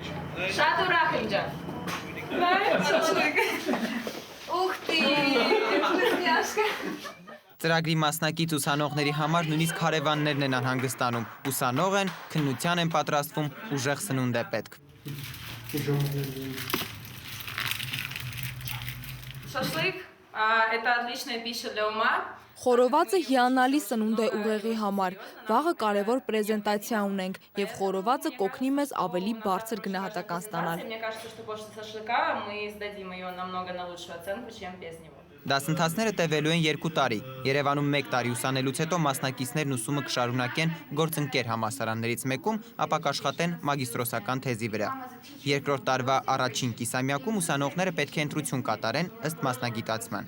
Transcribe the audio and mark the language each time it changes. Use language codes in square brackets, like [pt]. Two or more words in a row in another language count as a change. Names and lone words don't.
[hy] Շատ ուրախ եմ ջան։ Ուխ տի, Ծրագրի մասնակից ուսանողների համար նույնիսկ հարևաններն են անհանգստանում, ուսանող են, քննության են պատրաստվում, ուժեղ սնունդ է պետք։ [ru] Շաշլիկ, это отличная пища для ума. [hy] Խորովածը հիանալի սնունդ է ուղեղի համար, վաղը կարևոր պրեզենտացիա ունենք և խորովածը կօգնի մեզ ավելի բարձր գնահատական ստանալ։ [ru] Мне кажется, что после шашлыка мы сдадим ее намного на лучшую оценку, чем без него. [hy] Դասընթացները տևելու են 2 տարի։ Երևանում 1 տարի ուսանելուց հետո մասնակիցներն ուսումը կշարունակեն գործընկեր համալսարաններից մեկում, ապա կաշխատեն մագիստրոսական թեզի վրա։ Երկրորդ տարվա առաջին կիսամյակում ուսանողները պետք է ընտրություն կատարեն ըստ մասնագիտացման։